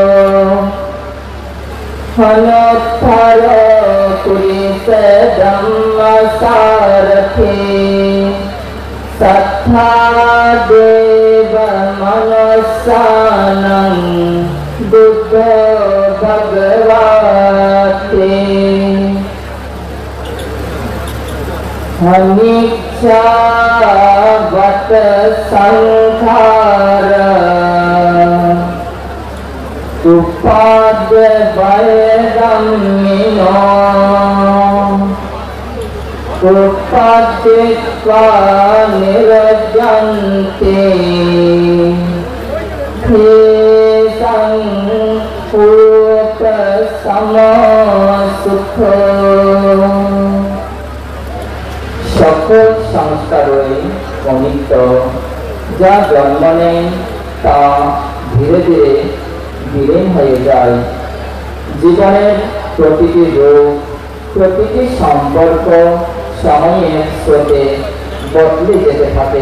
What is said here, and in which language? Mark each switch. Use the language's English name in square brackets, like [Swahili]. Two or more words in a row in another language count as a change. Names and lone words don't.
[Pali] अनुत्तर पुरिसे धम्मसारथि सत्था देव मनुष्यानं बुद्धो भगवते अनिच्छा वत संखार उपाद्य वैरम्मिनो उपादित्वा निरजन्ते तेषां उपसमसुखो [Bangla] সকল সংস্কারই অনিত্য, যা জন্ম নেয় তা ধীরে ধীরে বিলীন হয়ে যায়। জীবনের প্রতিটি রূপ, প্রতিটি সম্পর্ক সময়ের স্রোতে বদলে যেতে থাকে।